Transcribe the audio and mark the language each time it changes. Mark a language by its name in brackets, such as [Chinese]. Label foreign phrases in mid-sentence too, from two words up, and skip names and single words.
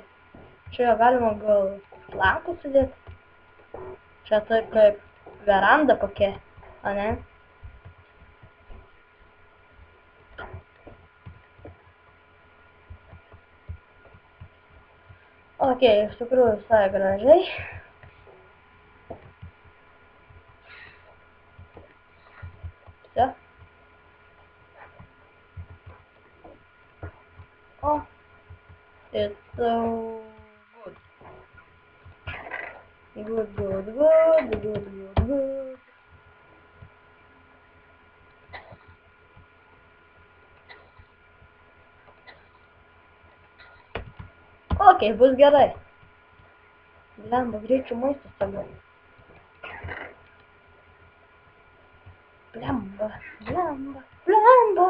[Lithuanian] Čia galima gal lankų sudėti. Čia taip kaip veranda kokia, a ne? Okei, iš tikrųjų visai gražiai. [Russian] Все. [English] Oh, it's so good. Good. [Lithuanian] Okei, bus gerai. Blemba, greičiau maistas tada. Blemba.